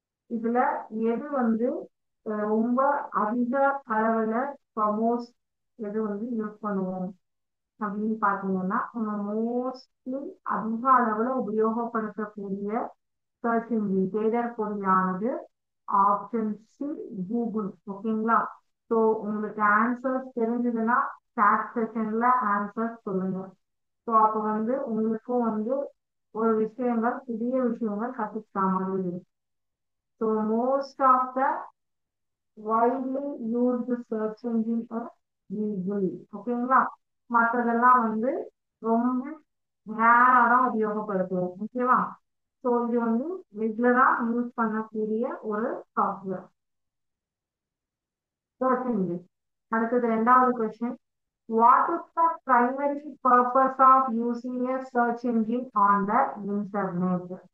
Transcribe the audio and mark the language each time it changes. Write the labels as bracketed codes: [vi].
[ta] இதுல எது வந்து ரொம்ப அதிக அளவுல ப்ரமோஸ் எது வந்து யூஸ் பண்ணுவோம் அப்படின்னு பாத்தீங்கன்னா மோஸ்ட்லி அதிக அளவுல உபயோகப்படுத்தக்கூடிய சர்ச் இன்ஜின் தேடல் பொறியானது ஆப்ஷன் சி கூகுள். ஓகேங்களா? ஸோ உங்களுக்கு ஆன்சர்ஸ் தெரிஞ்சதுன்னா சாட் செஷன்ல ஆன்சர் சொல்லுங்க. ஸோ அப்போ வந்து உங்களுக்கும் வந்து ஒரு விஷயங்கள் புதிய விஷயங்கள் கத்துக்கிட்ட மாதிரி இருக்கு. [en] So most of the widely used search engine are Google. [ta] ஓகேங்களா? மற்றதெல்லாம் வந்து ரொம்ப ரேரா தான் உபயோகப்படுத்துவோம். ஓகேவா? ஸோ இது வந்து ரெகுலரா யூஸ் பண்ணக்கூடிய ஒரு சாஃப்ட்வேர் சர்ச் இன்ஜின். அடுத்தது ரெண்டாவது question, [en] What is the primary purpose of using a search engine on the internet?